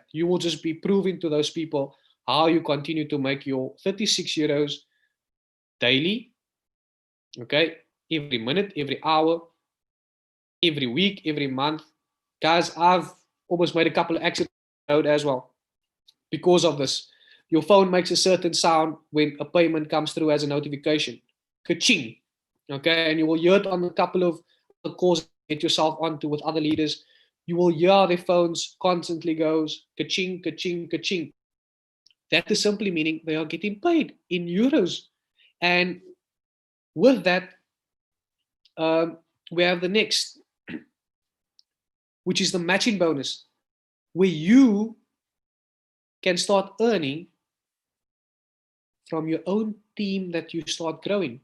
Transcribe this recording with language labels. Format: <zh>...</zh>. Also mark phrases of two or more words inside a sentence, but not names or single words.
<en>You will just be proving to those people how you continue to make your 36 euros daily, okay? Every minute, every hour, every week, every month. Guys, I've almost made a couple of accidents on the road as well because of this. Your phone makes a certain sound when a payment comes through as a notification. Ka-ching. Okay, and you will hear it on a couple of the calls get yourself onto with other leaders. You will hear their phones constantly goes ka-ching, ka-ching, ka-ching. That is simply meaning they are getting paid in euros. And with that, we have the next, which is the matching bonus, where you can start earning from your own team that you start growing.</en>